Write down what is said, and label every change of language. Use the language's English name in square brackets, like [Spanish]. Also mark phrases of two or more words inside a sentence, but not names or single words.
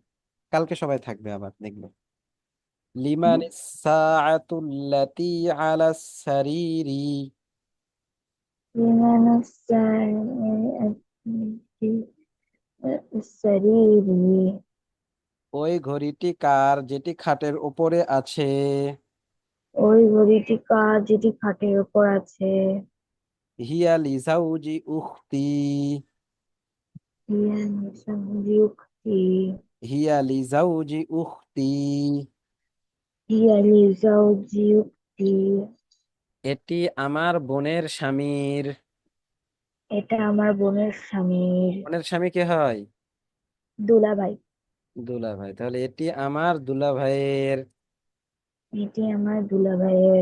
[Bangla] কালকে সবাই থাকবে আবার দেখবে। [Arabic] لمن الساعة التي على السرير. সারিরি। [Bangla] ওই ঘড়িটি কার যেটি খাটের উপরে আছে? ওই ঘড়িটি কার যেটি খাটের উপর আছে? [Arabic] هي لزوج أختي, هي لزوج. هي لزوج أختي. هي لزوج. [Bangla] এটি আমার বোনের স্বামীর। এটা আমার বোনের স্বামীর। বোনের স্বামী কে হয়? দুলাভাই। দুলাভাই। তাহলে এটি আমার দুলাভাইয়ের। এটি আমার দুলাভাইয়ের।